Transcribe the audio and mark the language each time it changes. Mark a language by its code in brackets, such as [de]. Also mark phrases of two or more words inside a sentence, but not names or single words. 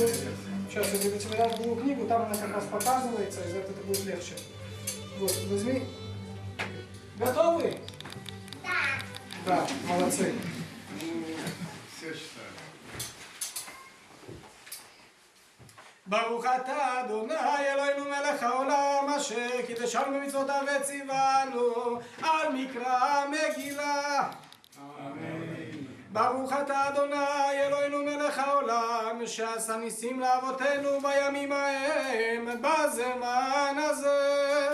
[ru] Сейчас я тебе дам другую книгу, там она как раз показывается, из этого будет легче. Вот, возьми. Готовы? Да. Да, молодцы. Все читаю. [he] ברוך אתה אדוני אלוהינו מלך העולם אשר קידשנו במצוותיו וציוונו על מקרא מגילה. אמן. ברוך אתה אדוני אלוהינו מלך העולם שעשה ניסים לאבותינו בימים ההם בזמן הזה.